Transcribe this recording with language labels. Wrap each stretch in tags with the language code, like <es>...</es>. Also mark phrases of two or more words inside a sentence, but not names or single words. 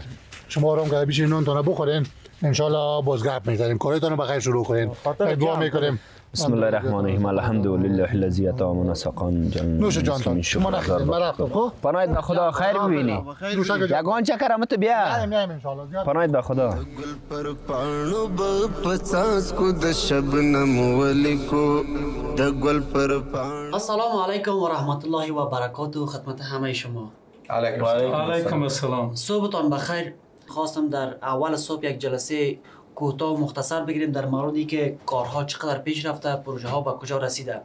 <fa>شما آرام کرده بشین نان داره بخورین.</fa> <ar>ان شاء الله</ar> <fa>باز گپ میزنیم. کارایتان بخیر شروع کنین. دعا میکنیم.</fa> <ar>بسم الله الرحمن الرحیم. الحمد لله الذی اطعمنا سقان جنة.</ar> <fa>نوش جانتان. شما نخیرین. من رفتم. خب پناهت به خدا خیر ببینی. یگان چکر همت بیا. میایم</fa> <ar>ان شاء الله.</ar> <fa>پناهت به خدا.</fa> <ps>گل پر پانو بپساس کو د شبنم ولیکو د گل پر پانو.</ps> <ar>السلام علیکم و رحمت الله و برکاته</ar> <fa>خدمت همه شما.</fa> <ar>علیکم السلام.</ar> <fa>صبحتان بخیر. خواستم در اول صبح یک جلسه کوتاه و مختصر بگیریم در موردی که کارها چقدر پیش رفته، پروژه ها به کجا رسیده.</fa>